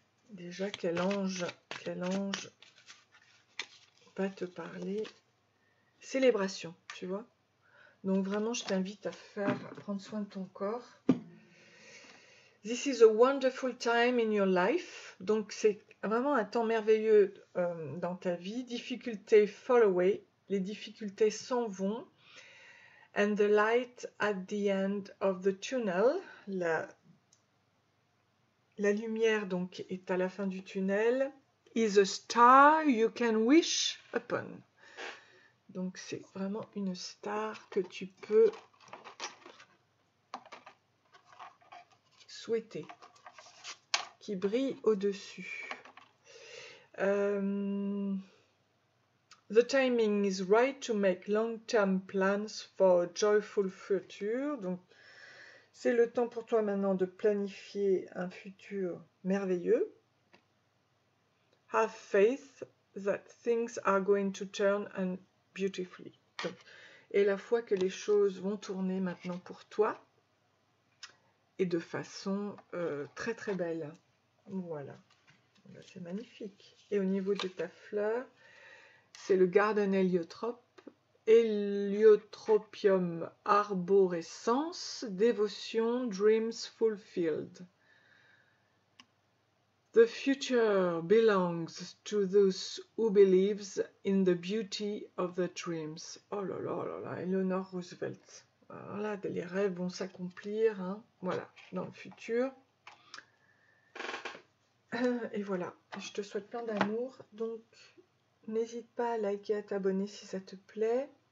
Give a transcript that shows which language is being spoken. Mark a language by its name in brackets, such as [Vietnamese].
[French] Déjà, quel ange va te parler? Célébration, tu vois. Donc vraiment, je t'invite à prendre soin de ton corps. [English] This is a wonderful time in your life. [French] Donc c'est vraiment un temps merveilleux dans ta vie. [English] Difficultés fall away. [French] Les difficultés s'en vont. [English] And the light at the end of the tunnel. [French] La lumière donc est à la fin du tunnel. [English] Is a star you can wish upon. [French] Donc c'est vraiment une star que tu peux souhaiter, qui brille au-dessus. [English] The timing is right to make long-term plans for a joyful future. [French] Donc c'est le temps pour toi maintenant de planifier un futur merveilleux. [English] Have faith that things are going to turn and beautifully. [French] Et la foi que les choses vont tourner maintenant pour toi. et de façon très très belle. Voilà, c'est magnifique. Et au niveau de ta fleur, c'est le Garden Héliotrope, Heliotropium arborescens, Dévotion Dreams Fulfilled. [English] The future belongs to those who believes in the beauty of the dreams. [French] Oh là là là là, Eleanor Roosevelt. Alors là, les rêves vont s'accomplir, hein. Voilà, dans le futur. Et voilà, je te souhaite plein d'amour. Donc, n'hésite pas à liker, à t'abonner si ça te plaît.